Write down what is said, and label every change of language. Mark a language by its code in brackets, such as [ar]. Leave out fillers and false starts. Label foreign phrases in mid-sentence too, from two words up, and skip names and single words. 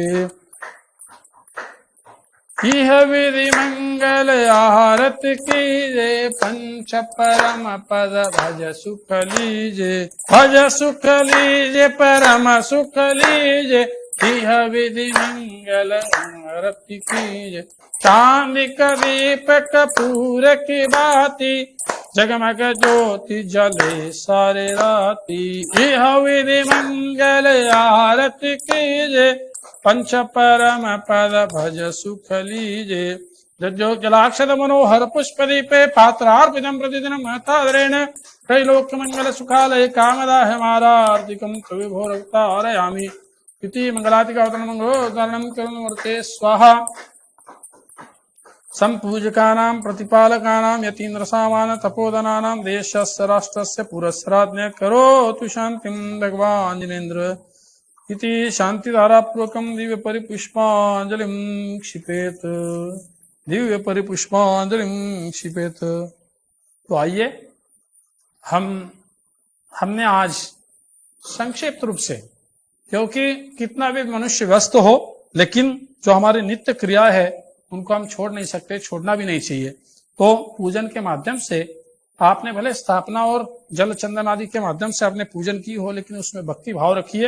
[hi] यह विधि मंगल आरती कीजे पंच परम पद भज सुख लीजे। भज सुख लीजे परम सुख लीजे। यह विधि मंगल आरती कीजे। चांदी का दीपक कपूर की बाती जगमग ज्योति जले सारे राती। यह विधि मंगल आरती कीजे पंच परम पद भज सुख लीजे। [sa] जो जलाक्षत मनोहर पुष्प दीपे पात्रार्पितम प्रतिदिन महतादरेण त्रैलोक्य मंगल सुखालय कामदाह मारार्तिकम विभोरतारयामि। इति मंगलातिका मंगलोदारणं करुणमूर्ते स्वाहा। संपूजकानां प्रतिपालकानां यतीन्द्र सामान तपोधनानां देशस्य राष्ट्रस्य पुरस्सराज्ञ करोतु शान्तिं भगवान् जिनेन्द्र। इति शांतिधारापूर्वकं दिव्य परिपुष्पांजलिं क्षिपेत। दिव्य परिपुष्पांजलिं क्षिपेत। [hi] तो आइए हमने आज संक्षिप्त रूप से, क्योंकि कितना भी मनुष्य व्यस्त हो लेकिन जो हमारी नित्य क्रिया है उनको हम छोड़ नहीं सकते, छोड़ना भी नहीं चाहिए। तो पूजन के माध्यम से आपने भले स्थापना और जल चंदन आदि के माध्यम से आपने पूजन की हो, लेकिन उसमें भक्ति भाव रखिए।